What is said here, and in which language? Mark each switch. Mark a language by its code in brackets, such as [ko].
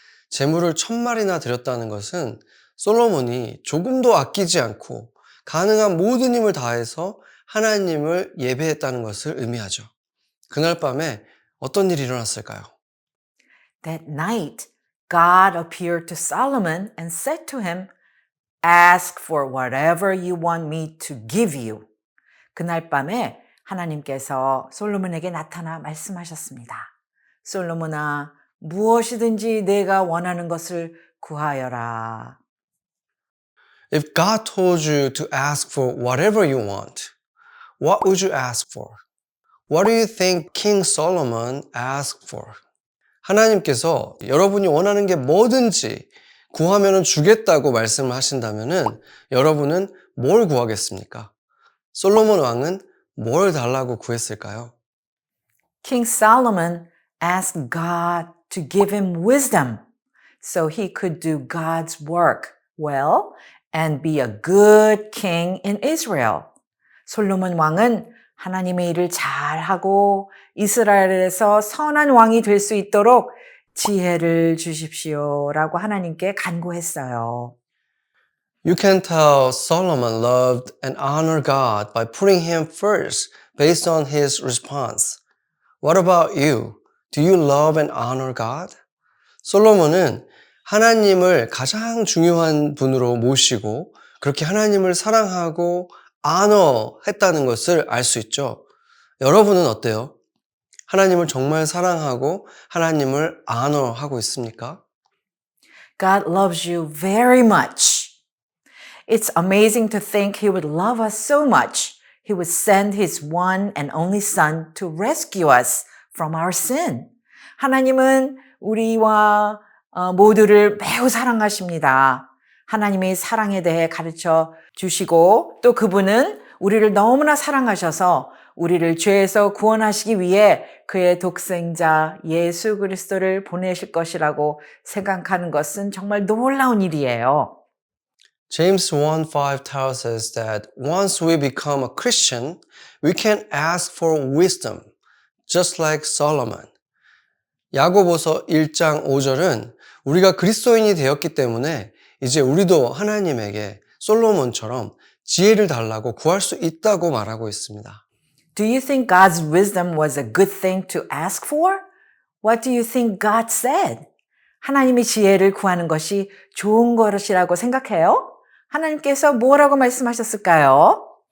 [ko] 제물을 1,000마리나 드렸다는 것은 솔로몬이 조금도 아끼지 않고 가능한 모든 힘을 다해서 하나님을 예배했다는 것을 의미하죠. 그날 밤에 어떤 일이 일어났을까요? [en] That night, God appeared to Solomon and said to him, Ask for whatever you want me to give you. [ko] 그날 밤에 하나님께서 솔로몬에게 나타나 말씀하셨습니다. 솔로몬아, 무엇이든지 내가 원하는 것을 구하여라. [en] If God told you to ask for whatever you want, what would you ask for? What do you think King Solomon asked for? [ko] 하나님께서 여러분이 원하는 게 뭐든지 구하면 주겠다고 말씀을 하신다면은 여러분은 뭘 구하겠습니까? 솔로몬 왕은 뭘 달라고 구했을까요? [en] King Solomon asked God to give him wisdom so he could do God's work well and be a good king in Israel. [ko] 솔로몬 왕은 하나님의 일을 잘하고 이스라엘에서 선한 왕이 될 수 있도록 지혜를 주십시오라고 하나님께 간구했어요. [en] You can tell Solomon loved and honored God by putting him first based on his response. What about you? Do you love and honor God? [ko] 솔로몬은 하나님을 가장 중요한 분으로 모시고 그렇게 하나님을 사랑하고 honor했다는 것을 알 수 있죠. 여러분은 어때요? 하나님을 정말 사랑하고 하나님을 honor하고 있습니까? [en] God loves you very much. It's amazing to think He would love us so much. He would send His one and only Son to rescue us from our sin. [ko] 하나님은 우리와 모두를 매우 사랑하십니다. 하나님의 사랑에 대해 가르쳐 주시고 또 그분은 우리를 너무나 사랑하셔서 우리를 죄에서 구원하시기 위해 그의 독생자 예수 그리스도를 보내실 것이라고 생각하는 것은 정말 놀라운 일이에요. [en] James 1:5 tells us that once we become a Christian, we can ask for wisdom, just like Solomon. [ko] 야고보서 1장 5절은 우리가 그리스도인이 되었기 때문에 이제 우리도 하나님에게 솔로몬처럼 지혜를 달라고 구할 수 있다고 말하고 있습니다. [en] Do you think God's wisdom was a good thing to ask for? What do you think God said? [ko] 하나님의 지혜를 구하는 것이 좋은 것이라고 생각해요? 하나님께서 뭐라고 말씀하셨을까요?